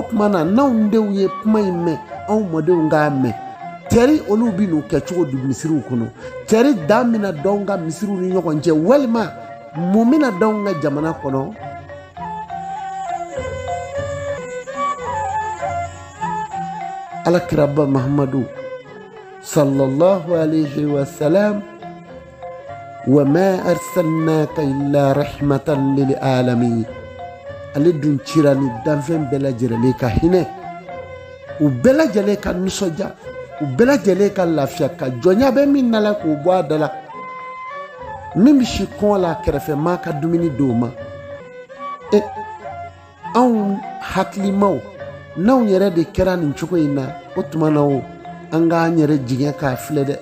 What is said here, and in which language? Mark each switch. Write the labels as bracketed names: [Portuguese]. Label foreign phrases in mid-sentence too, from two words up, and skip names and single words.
[Bambara] tuma na n'anw denw ye kuma in mɛn anw mɔdenw k'a mɛn tɛri olu bi n'u kɛ cogo di misiriw kɔnɔ tɛri da mina dɔn ka misiriw ni ɲɔgɔn cɛ walima mun mina dɔn ka jamana kɔnɔ alakiraba mahamadu [Arabic] صلى الله عليه وسلم وما أرسلناك إلا رحمة للعالمين. [Bambara] Ale dun cira ni danfɛn bɛɛ lajɛlen ka hinɛ, u bɛɛ lajɛlen ka nisɔndiya, u bɛɛ lajɛlen ka lafiya, ka jɔnya bɛ min na la k'o bɔ a da la. Min bɛ si kɔngɔ la kɛrɛfɛmaa ka dumuni d'o ma. Anw hakilimaw n'anw yɛrɛ de kɛra nin cogo in na, o tuma na o an k'an yɛrɛ jigin k'a filɛ dɛ.